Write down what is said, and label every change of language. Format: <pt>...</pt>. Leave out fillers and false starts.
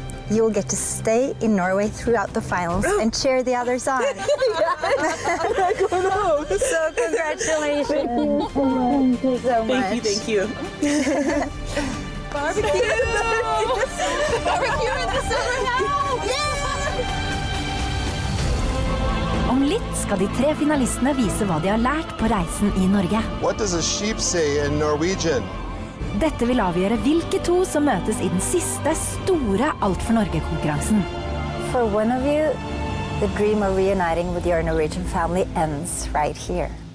<en>You'll get to stay in Norway throughout the finals and cheer the others on. So congratulations. Thank you so much. Thank you. Barbecue! Barbecue in the summer house!</en> <no>Om litt skal de 3 finalistene vise hva de har lært på reisen i Norge.</no> <en>What does a sheep say in Norwegian?</en> <no>Dette vil avgjøre hvilke 2 som møtes i den siste store Alt for Norge-konkurransen.</no> <en>For one of you, the dream of reuniting with your Norwegian family ends right here.</en>